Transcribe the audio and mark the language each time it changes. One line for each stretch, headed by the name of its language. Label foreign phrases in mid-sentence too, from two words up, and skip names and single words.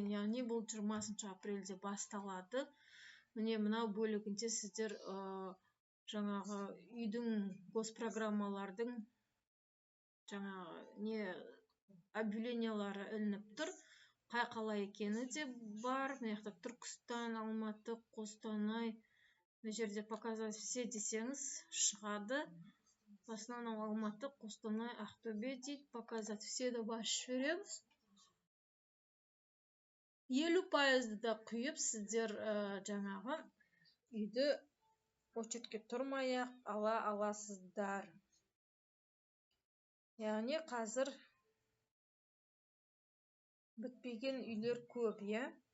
Kazakh: Яғни бұл 20 апрельде басталады. Міне мынау бөлігінде сіздер жаңағы үйдің госпрограммалардың жаңағы объявлениялары ілініп тұр. Қай қала екені де бар. Мына жақта Түркістан, Алматы, Қостанай. Мына жерде
Russian: показать все
Kazakh: десеңіз шығады.
Russian: В основном Алматы, Қостанай, Ақтөбе дейді. Показать все
Kazakh: да басып жібереміз. 50% да құйып сіздер жаңағы үйді очередьке тұрмай-ақ ала аласыздар. Яғни қазір бітпеген үйлер көп, иә?